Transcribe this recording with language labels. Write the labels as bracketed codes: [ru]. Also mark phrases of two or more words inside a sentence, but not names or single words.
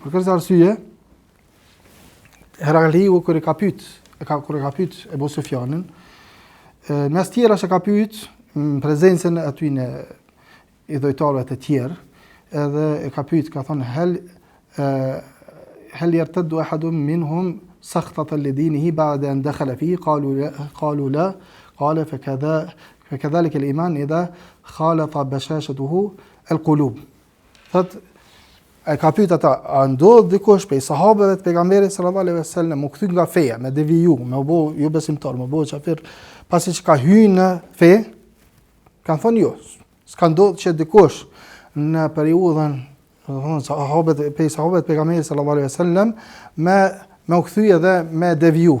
[sq] Për këtë arsye, Herakliu kur e ka pyet Ebu Sufjanin, mes tjera që ka pyet në prezencën e aty në idhujtarëve të tjerë, edhe e ka pyet, ka thonë [ar] هل يرتد أحد منهم سخطة لدينه بعد أن دخل فيه قالوا لا قال فكذلك الإيمان إذا خالطت بشاشته القلوب. [sq] Thot e ka pyet ata, a ndodh dikush prej sahabeve të pejgamberit [ar] صلى الله عليه وسلم [sq] u kthy nga feja, me deviju, me u bë jo besimtar, me u bë kafir, pasi që ka hyrë në fe? Kan thonë jo. S'ka ndodhur që dikush në periudhën, sahabët pejgamberit [ar] صلى الله عليه وسلم [sq] me u kthy edhe me deviju.